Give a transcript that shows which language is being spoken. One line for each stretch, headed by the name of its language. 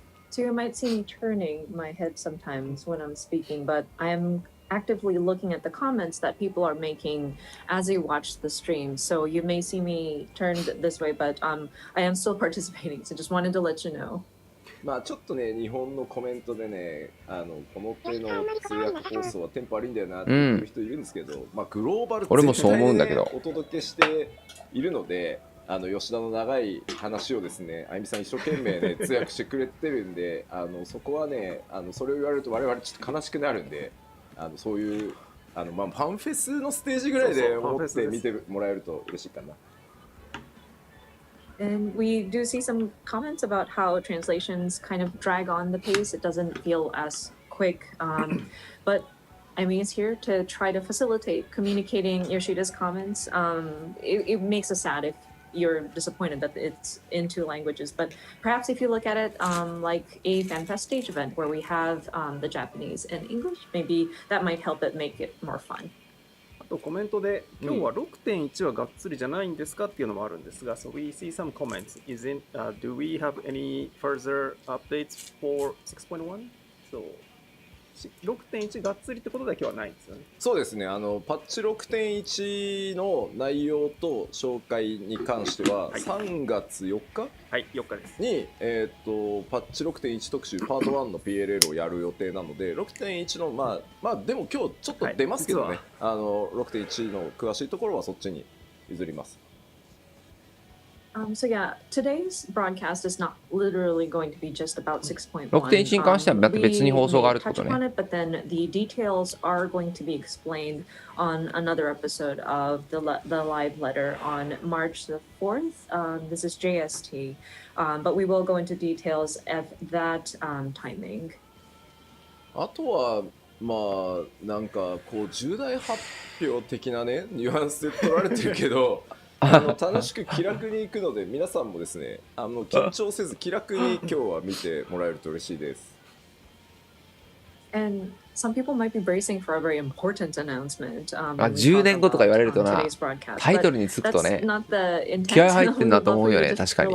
English: So you might see me turning my head sometimes when I'm speaking, but I'm actively looking at the comments that people are making as they watch the stream. So you may see me turned this way, but I am still participating. So just wanted to let you know.
Japanese: まあちょっとね、日本のコメントでね、この手の通訳放送はテンポ悪いんだよなっていう人いるんですけど、まあグローバル俺もそう思うんだけど、お届けしているので、吉田の長い話をですね、あいみさん一生懸命ね通訳してくれてるんで、そこはね、それを言われると我々ちょっと悲しくなるんで。そういうまあ、ファンフェスのステージぐらいで思って見てもらえると嬉しいかな。
English: And we do see some comments about how translations kind of drag on the pace. It doesn't feel as quick. But I mean, it's here to try to facilitate communicating Yoshida's comments. It makes us sad you're disappointed that it's in two languages. But perhaps if you look at it like a FanFest stage event where we have the Japanese and English, maybe that might help it make it more fun.
Japanese: あとコメントで今日は 6.1 はがっつりじゃないんですかっていうのもあるんですが、
English: So we see some comments. Do we have any further updates for 6.1?
Japanese: So 6.1 がっつりってことだけはないんですよね。そうですね、パッチ 6.1 の内容と紹介に関しては、3月4日、はい、4日ですに、パッチ 6.1 特集パート1の PLL をやる予定なので、6.1 のまあでも今日ちょっと出ますけどね、6.1 の詳しいところはそっちに譲ります。
English: So yeah, today's broadcast is not literally going to be just about 6.1.
Japanese: 6.1 に関してはまた別に放送があるってことね。
English: We may touch upon it, but then the details are going to be explained on another episode of the live letter on March the 4th. This is JST, but we will go into details at that timing.
Japanese: あとはまあなんかこう重大発表的なねニュアンスで取られてるけど。楽しく気楽に行くので皆さんもですね緊張せず気楽に今日は見てもらえると嬉しいです。
English: And some people might be bracing for a very important announcement.
Japanese: 10年後とか言われるとな、タイトルにつくとね、気合入ってんなと思うよね、確かに。